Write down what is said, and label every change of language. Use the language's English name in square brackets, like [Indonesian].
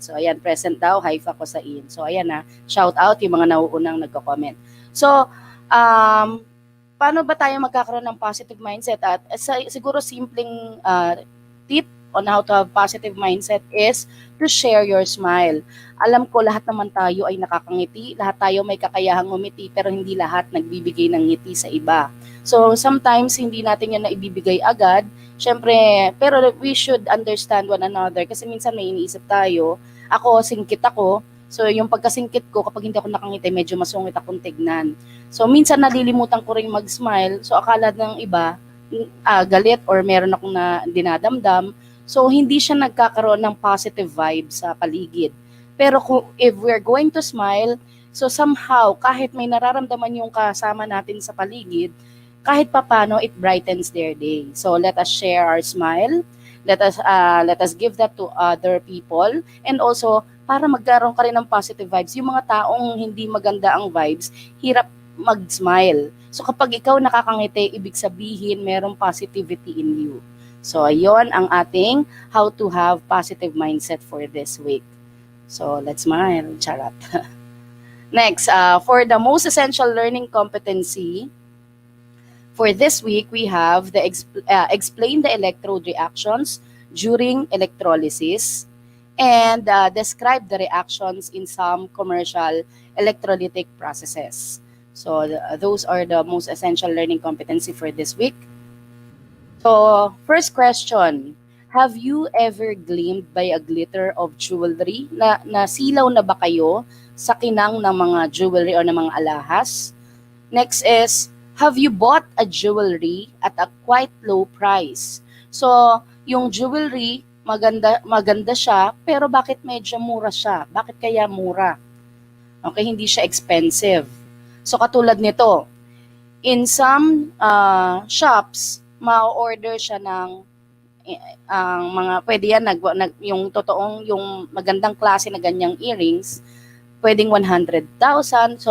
[Filipino] So, ayan, present daw, Haifa Kosain. So, ayan na, shout out yung mga nauunang nagko-comment. So, paano ba tayo magkakaroon ng positive mindset? At siguro simpleng [English] tip on how to have positive mindset is to share your smile. [Filipino] Alam ko lahat naman tayo ay nakakangiti, lahat tayo may kakayahang ngumiti, pero hindi lahat nagbibigay ng ngiti sa iba. So sometimes hindi natin yan na ibibigay agad, syempre, pero [English] we should understand one another [Filipino] kasi minsan may iniisip tayo, ako singkit ako, so yung pagkasingkit ko kapag hindi ako nakangiti, medyo masungit akong tignan. So minsan nalilimutan ko rin mag-smile, so akala ng iba, galit or meron akong na dinadamdam. So, hindi siya nagkakaroon ng positive vibe sa paligid. Pero [English] if we're going to smile, [Filipino] so somehow, kahit may nararamdaman yung kasama natin sa paligid, kahit papano, [English] it brightens their day. So, let us share our smile. Let us give that to other people. [Filipino] And also, para magkaroon ka rin ng positive vibes. Yung mga taong hindi maganda ang vibes, hirap mag-smile. So kapag ikaw nakakangiti, ibig sabihin merong [English] positivity in you. [Filipino] So ayon ang ating [English] how to have positive mindset for this week. So let's smile. Charot. Next, for the most essential learning competency, for this week, we have the explain the electrode reactions during electrolysis and describe the reactions in some commercial electrolytic processes. So those are the most essential learning competency for this week. So first question, have you ever gleamed by a glitter of jewelry? [Filipino] Nasilaw na ba kayo sa kinang ng mga jewelry o ng mga alahas? [English] Next is, have you bought a jewelry at a quite low price? [Filipino] So, yung jewelry, maganda siya, pero bakit medyo mura siya? Bakit kaya mura? Okay, hindi siya expensive. So, katulad nito, in some shops, ma-order siya ng mga, pwede yan, yung totoong, yung magandang klase na ganyang earrings, pwedeng 100,000.